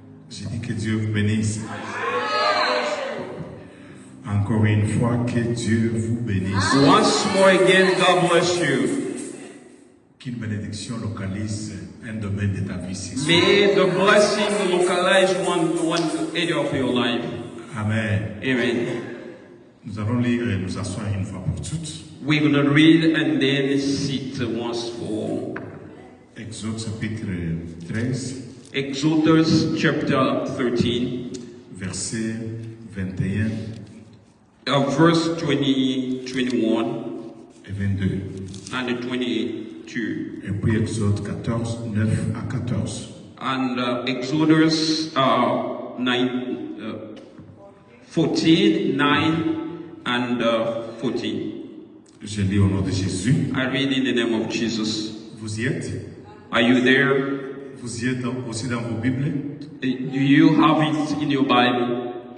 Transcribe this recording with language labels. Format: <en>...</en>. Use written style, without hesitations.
<fr>J'ai dit que Dieu vous bénisse. Encore une fois, que Dieu vous bénisse.</fr> <en>Once more again, God bless you.</en> <fr>Qu'une bénédiction localise un domaine de ta vie.</fr> <en>May the blessing localize one area of your life.</en> <fr>Amen.</fr> <en>Amen.</en> <fr>Nous allons lire et nous asseoir une fois pour toutes.</fr> <en>We're going to read and then sit once for all.</en> <fr>Exode chapitre 13.</fr> <en>Exodus chapter 13.</en> <fr>Verset 21.</fr> <en>Verse 20, 21</en> <fr>et 22.</fr> <en>and 22.</en> <fr>Et puis Exode 14, 9 à 14.</fr> <en>And Exodus 14, 9 and 14.</en> <fr>Je lis au nom de Jésus.</fr> <en>I read in the name of Jesus.</en> <fr>Vous y êtes?</fr> <en>Are you there?</en> <fr>Vous y êtes aussi dans vos Bibles?</fr> <en>Do you have it in your Bible?</en>